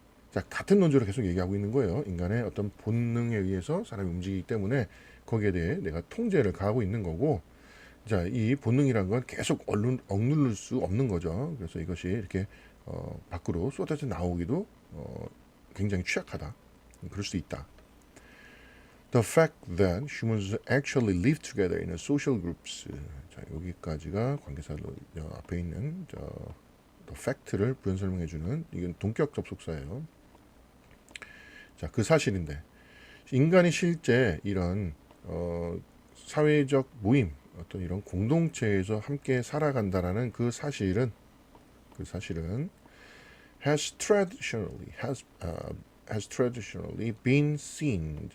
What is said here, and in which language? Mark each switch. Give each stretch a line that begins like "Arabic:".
Korean: 자, 같은 논조를 계속 얘기하고 있는 거예요. 인간의 어떤 본능에 의해서 사람이 움직이기 때문에 거기에 대해 내가 통제를 가하고 있는 거고, 자, 이 본능이란 건 계속 억누를 수 없는 거죠. 그래서 이것이 이렇게 밖으로 쏟아져 나오기도 굉장히 취약하다. 그럴 수 있다.
English: The fact that humans actually live together in social groups.
Korean: 자, 여기까지가 관계사 앞에 있는 the fact를 부연 설명해주는 이건 동격 접속사예요. 자, 그 사실인데 인간이 실제 이런 사회적 모임, 어떤 이런 공동체에서 함께 살아간다라는 그 사실은
English: has traditionally been seen.